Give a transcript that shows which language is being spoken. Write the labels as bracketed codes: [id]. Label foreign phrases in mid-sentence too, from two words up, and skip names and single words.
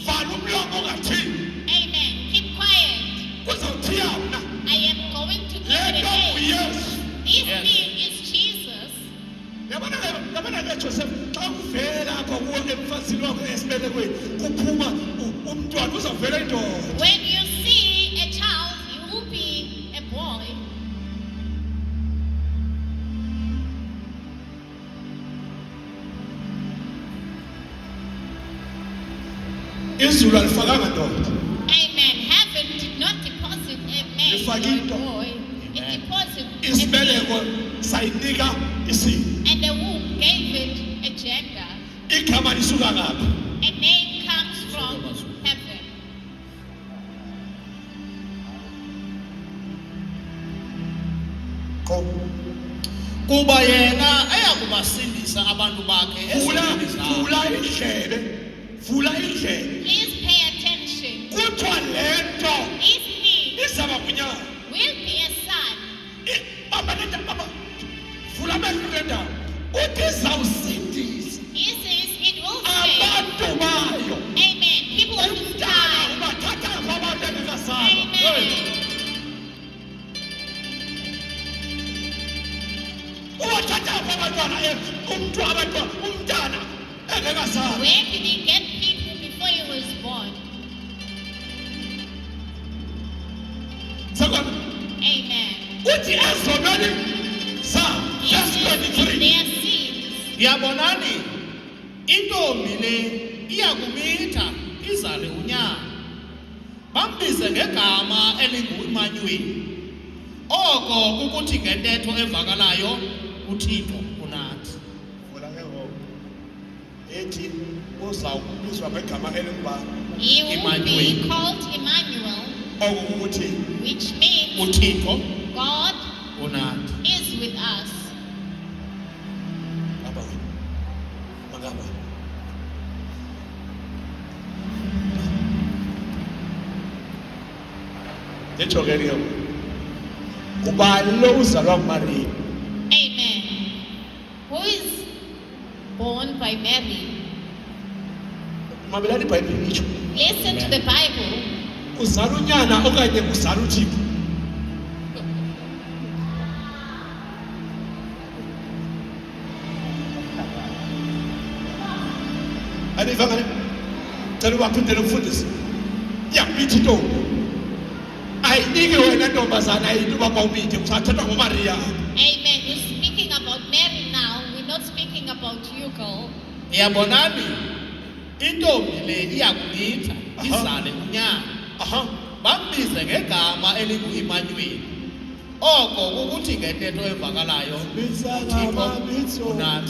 [xh] vala umlomo ungathini [en] Amen. Keep quiet. [xh] kuzawuthiya mna [en] I am going to give it a [xh] lento [en] name. [xh] nguyesu [en] This Yes. thing is Jesus. [xh] yabona ke Joseph xa kuvela apha kuwo emfazini wakho esibelekweni kuphuma umntwana uzawuvela indoda [en] When you see a child, you will be a boy. [xh] izulu alifakanga ndoda [en] Amen. Heaven did not deposit a man If I or a give- boy. It Amen. deposited a [xh] isibeleko [en] thing, [xh] sayinika isimo [en] and the womb gave it a gender. [xh] igama lisuka ngapha [en] A name comes from heaven. [xh] Kuba yena eyakubasindisa abantu bakhe vula ezindleleni zabo. vula indlebe vula indlebe [en] Please pay attention. [xh] kuthiwa lento [en] This thing [xh] izaba kunyana [en] will be a son. [xh] baba vula amehlo lendawo uthi izawusindisa [en] He says it will save. [xh] abantu bayo [en] Amen. People of his [xh] umntana [en] time. [xh] ubathatha kwabantu engekazalwa [en] Amen. [xh] ubathatha kwabantwana umntana engekazalwa [en] Where did he get people before he was born? [xh] sekona [en] Amen. [xh] uthi ezonweni zabo [en] He verse says in 23 their sins. [xh] Yabonani intombi le iyakumitha izale unyana. Bambize ngegama elinguImmanuel. Oko ukuthi ngentetho evakalayo uThixo unathi. vula ke ngoku ethi uzawubizwa ngegama elingubani [en] He will be Emmanuel. called Emmanuel, [xh] okukuthi [en] which means [xh] uThixo [en] God [xh] unathi. [en] is with us. [xh] ngaba mangaba nditsho ke ke kubani lo uzalwa nguMaria [en] Amen. Who is born by Mary? [xh] mabelani ibhayibhile itsho [en] Listen to the Bible. [xh] uzala unyana okanye uzala uThixo andivanga le cela ubaphindele umfundisi iyakumithi intombi ayiniki wena ntombazana ayinto uba mawumithe kusathethwa ngoMaria [en] Amen. You're speaking about Mary now. We're not speaking about you, girl. [xh] Yabonani intombi le iyakumitha izale unyana. aha Bambize ngegama elinguImmanuel. Oko ukuthi ngentetho evakalayo Mitsa unathi.